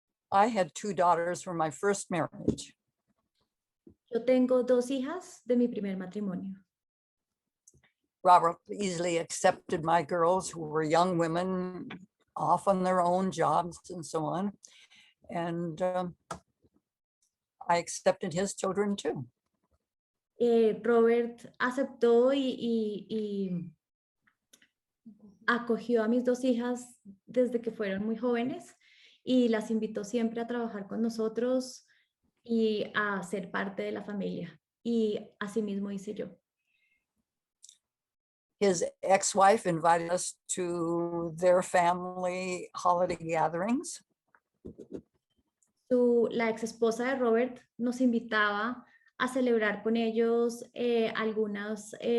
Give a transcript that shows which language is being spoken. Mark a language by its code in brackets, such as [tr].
[en] I had 2 daughters from my first marriage. [es] Yo tengo 2 hijas de mi primer matrimonio. [en] Robert easily accepted my girls, who were young women, off on their own jobs and so on. And I accepted his children too. [es] Robert aceptó y acogió a mis 2 hijas desde que fueron muy jóvenes y las invitó siempre a trabajar con nosotros y a ser parte de la familia. Y asimismo hice yo. [en] His ex-wife invited us to their family holiday gatherings. [es] La ex esposa de Robert nos invitaba a celebrar con ellos algunas